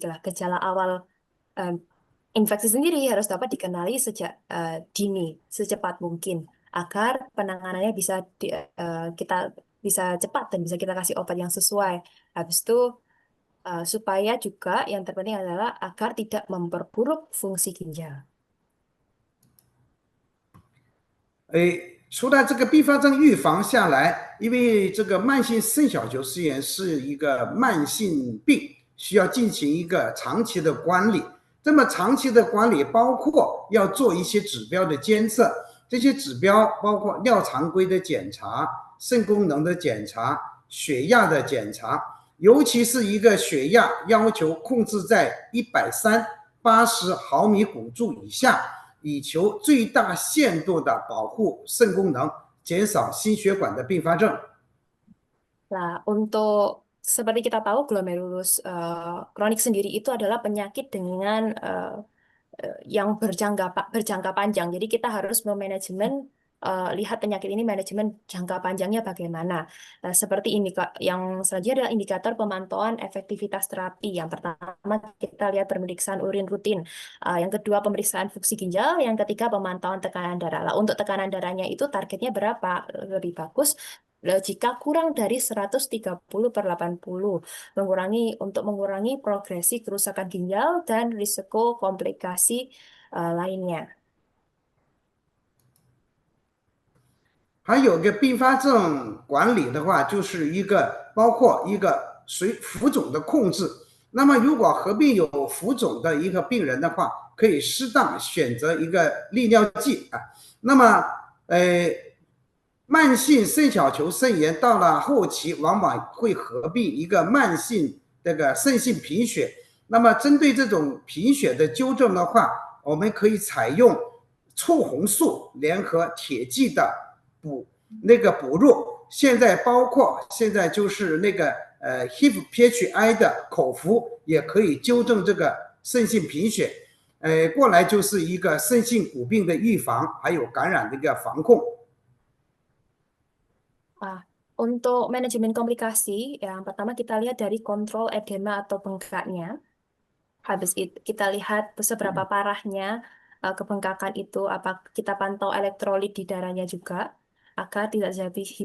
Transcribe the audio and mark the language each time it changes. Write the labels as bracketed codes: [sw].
[id] Gejala awal infeksi sendiri harus dapat dikenali sejak dini, secepat mungkin, agar penanganannya kita bisa cepat dan bisa kita kasih obat yang sesuai. Habis itu supaya juga yang terpenting adalah agar tidak memperburuk fungsi ginjal. [zh] 除了这个并发症预防下来，因为这个慢性肾小球丝炎是一个慢性病，需要进行一个长期的管理。这么长期的管理包括要做一些指标的监测，这些指标包括尿常规的检查、肾功能的检查、血压的检查，尤其是一个血压要求控制在130/80毫米汞柱以下，以求最大限度的保护肾功能，减少心血管的并发症。 [id] Nah, untuk seperti kita tahu glomerulus kronik sendiri itu adalah penyakit dengan yang berjangka panjang. Jadi kita harus memanajemen lihat penyakit ini manajemen jangka panjangnya bagaimana. Seperti ini yang selanjutnya adalah indikator pemantauan efektivitas terapi. Yang pertama kita lihat pemeriksaan urin rutin. Yang kedua pemeriksaan fungsi ginjal. Yang ketiga pemantauan tekanan darah. Lah, untuk tekanan darahnya itu targetnya berapa? Lebih bagus jika kurang dari 130/80, untuk mengurangi progresi kerusakan ginjal dan risiko komplikasi lainnya. [zh] 还有个并发症管理的话，就是包括一个浮肿的控制。那么如果合并有浮肿的一个病人的话，可以适当选择一个利尿剂那么慢性肾小球肾炎到了后期，往往会合并一个慢性肾性贫血。那么针对这种贫血的纠正的话，我们可以采用促红素联合铁剂的补入。现在包括就是HIF-PHI 的口服，也可以纠正这个肾性贫血。过来就是一个肾性骨病的预防，还有感染的一个防控。 [id] Untuk manajemen komplikasi, yang pertama kita lihat dari kontrol edema atau bengkaknya. Habis itu kita lihat seberapa parahnya kebengkakan itu, apa kita pantau elektrolit di darahnya juga, agar tidak terjadi